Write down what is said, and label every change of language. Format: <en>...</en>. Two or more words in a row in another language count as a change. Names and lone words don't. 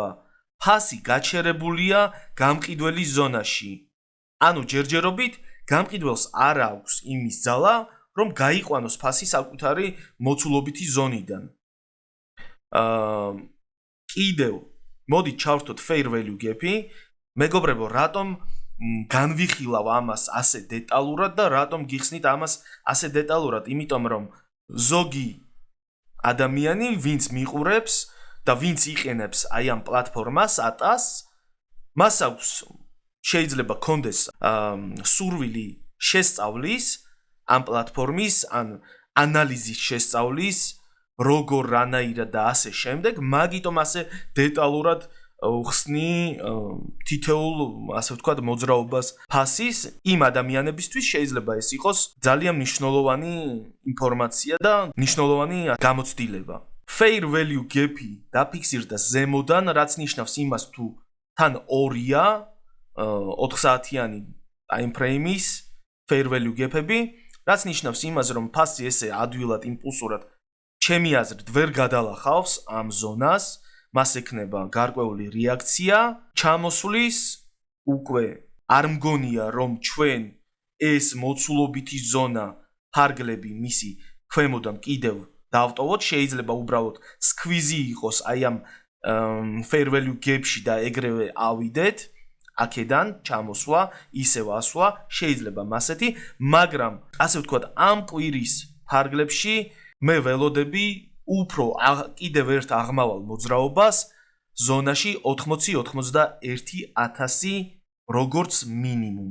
<ka>ფასი გაჩერებულია გამყიდველის ზონაში. ანუ ჯერჯერობით გამყიდველს არ აქვს იმის ძალა, რომ გაიყვანოს ფასი საკუთარი მოცულობითი ზონიდან. კიდევ მოდით ჩავრთოთ</ka> <en>fair value gap-</en> <ka>ი. მეგობრებო, რატომ განვიხილავ ამას ასე დეტალურად და რატომ გიხსნით ამას ასე დეტალურად? იმიტომ რომ ზოგი ადამიანი, ვინც მიყურებს და ვინც იყენებს აი ამ პლატფორმას ატას, მას აქვს შეიძლება კონდეს სურვილი შესწავლის ამ პლატფორმის, ან ანალიზის შესწავლის, როგორ რანაირად და ასე შემდეგ, მაგიტომ ასე დეტალურად ხსნი თითოეულ, ასე ვთქვათ, მოძრაობას ფასის იმ ადამიანებისთვის შეიძლება ეს იყოს ძალიან მნიშვნელოვანი ინფორმაცია და მნიშვნელოვანი გამოცდილება.</ka> <en>Fair value gap-</en> <ka>ი დაფიქსირდა ზემოდან, რაც ნიშნავს იმას, თუ თან 2-ია 4 საათიანი</ka> <en>time frame-</en> <ka>ის</ka> <en>fair value gap-</en> <ka>ები, რაც ნიშნავს იმას, რომ ფასი ესე ადვილად იმპულსურად ჩემი აზრით ვერ გადალახავს ამ ზონას, მას ექნება გარკვეული რეაქცია, ჩამოსვლის, უკვე არ მგონია რომ ჩვენ ეს მოცულობითი ზონა ფარგლები მისი ქვემოდან კიდევ დავტოვოთ, შეიძლება უბრალოდ სკვიზი იყოს აი ამ</ka> <en>fair value gap-</en> <ka>ში და ეგრევე ავიდეთ, აქედან ჩამოსვლა, ისევ ასვლა, შეიძლება მასეთი, მაგრამ ასე ვთქვათ, ამ კვირის ფარგლებში მე ველოდები უფრო კიდევ ერთ აღმავალ მოძრაობას ზონაში 80-91,000 როგორც მინიმუმ.</ka>